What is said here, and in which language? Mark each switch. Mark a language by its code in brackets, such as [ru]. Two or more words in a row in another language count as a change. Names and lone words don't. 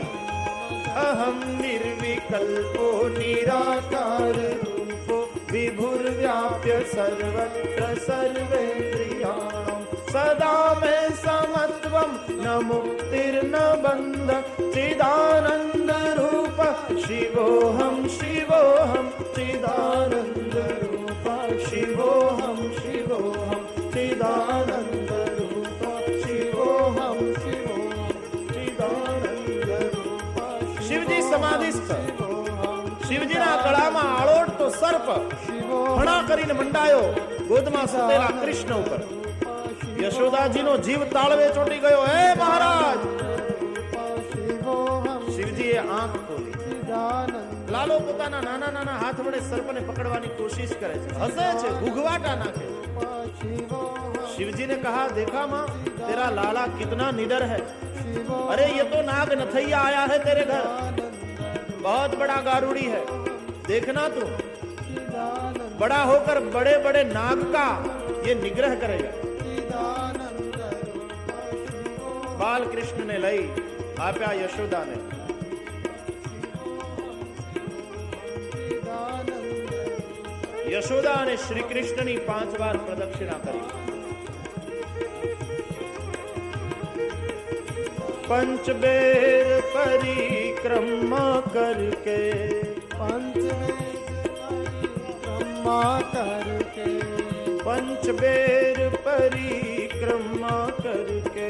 [sa] અહમ નિર્વિકલ્પો નિરાકાર રૂપો વિભુર્વ્યાપ્ય સર્વત્ર સર્વેન્દ્રિયાણામ સદા મે સમત્વમ ન મુક્તિર્ન બંધ ચિદાનંદ રૂપ शिवोऽहं शिवोऽहं चिदानंद रूप शिवोऽहं शिवोऽहं चिदानंद रूप शिवोऽहं शिवोऽहं चिदानंद रूप। [gu] શિવજી સમાધિસ્થ. શિવજીના गळाમાં આળોટતો સર્પ ફણા કરીને મંડાયો ગોદમાં સૂતેલા કૃષ્ણ ઉપર। યશોદાજીનો જીવ તાળવે ચોંટી ગયો। હે મહારાજ! શિવજીએ આંખ ખોલી। લાલો પોતાના નાના નાના હાથ વડે સર્પને પકડવાની કોશિશ કરે છે, હસે છે, ઘૂઘવાટા નાખે। [hi] शिवजी ने कहा देखा मां तेरा लाला कितना निडर है। अरे ये तो नाग नथैया आया है तेरे घर, बहुत बड़ा गारुड़ी है, देखना तू बड़ा होकर बड़े बड़े नाग का ये निग्रह करेगा। [gu] બાલ કૃષ્ણ ને લઈ આપ્યા યશોદા ને। યશોદા ને શ્રી કૃષ્ણ ની 5 વાર પ્રદક્ષિણા કરી। [hi] पंच बेर परिक्रमा करके, पंच बेर परिक्रमा करके, पंचबेर परिक्रमा करके